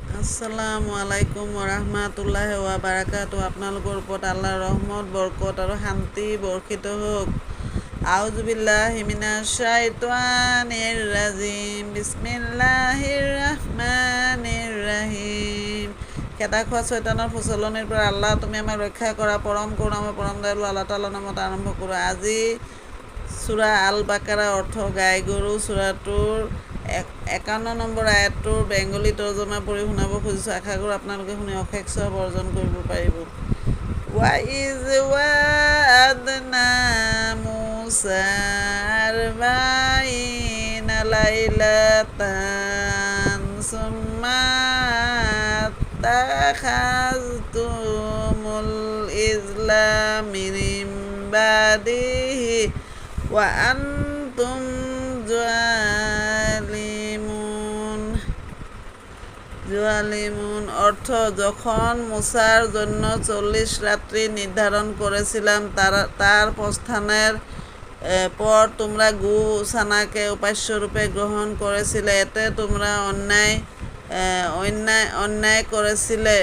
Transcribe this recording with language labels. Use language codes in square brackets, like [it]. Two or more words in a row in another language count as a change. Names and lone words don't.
[ar] السلام عليكم ورحمة الله وبركاته. [as] আপোনালোকৰ ওপৰত আল্লাহৰ ৰহমত, বৰকত আৰু শান্তি বৰ্ষিত হওক। [ar] أعوذ بالله من الشيطان الرجيم. بسم الله الرحمن الرحيم. [as] খেদা খোৱা শয়তানৰ প্ৰচলনিৰ পৰা আল্লাহ তুমি আমাক ৰক্ষা কৰা। পৰম করুণাময় পৰম দয়ালু আল্লাহ তাআলাৰ নামত আৰম্ভ কৰোঁ। আজি সূরা আল বাকাৰা অৰ্থ গাই গৰু। সূৰাটোৰ 51 নম্বৰ আয়াতটোৰ বেংগলী তৰ্জমা পঢ়ি শুনাব খুজিছোঁ। আশা কৰোঁ আপোনালোকে শুনি অশেষ সওয়াব অৰ্জন কৰিব পাৰিব। [ar] وَإِذْ وَعَدْنَا مُوسَىٰ 40 لَيْلَةً ثُمَّ اتَّخَذْتُمُ الْعِجْلَ مِن بَعْدِهِ وَأَنْتُمْ জালিমুন। [bn] অর্থ, যখন মুসার জন্য 40 রাত্রি নির্ধারণ করেছিলাম, তার প্রস্থানের পর তোমরা গু ছানাকে উপাস্যরূপে গ্রহণ করেছিলে, এতে তোমরা অন্যায় করেছিলে।